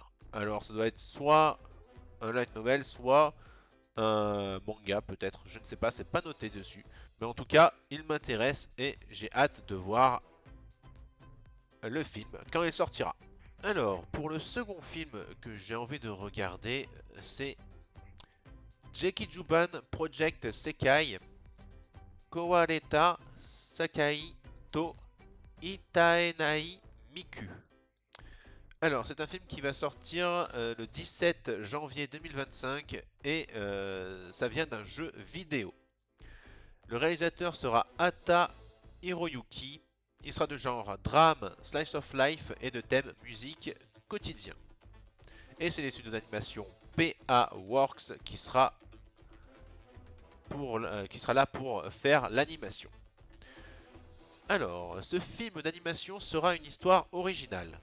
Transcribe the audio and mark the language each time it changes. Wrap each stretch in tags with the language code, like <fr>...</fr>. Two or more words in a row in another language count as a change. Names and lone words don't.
<fr>Alors, ça doit être soit un light novel, soit un manga peut-être. Je ne sais pas, c'est pas noté dessus. Mais en tout cas, il m'intéresse et j'ai hâte de voir le film quand il sortira. Alors, pour le second film que j'ai envie de regarder, c'est Jeki Juban Project Sekai Kowareta Sakai to Itaenai Miku. Alors, c'est un film qui va sortir le 17 janvier 2025 et ça vient d'un jeu vidéo. Le réalisateur sera Ata Hiroyuki. Il sera de genre drame,</fr> <en>slice of life</en> <fr>et de thème musique quotidien. Et c'est les studios d'animation PA Works qui sera là pour faire l'animation. Alors, ce film d'animation sera une histoire originale.</fr>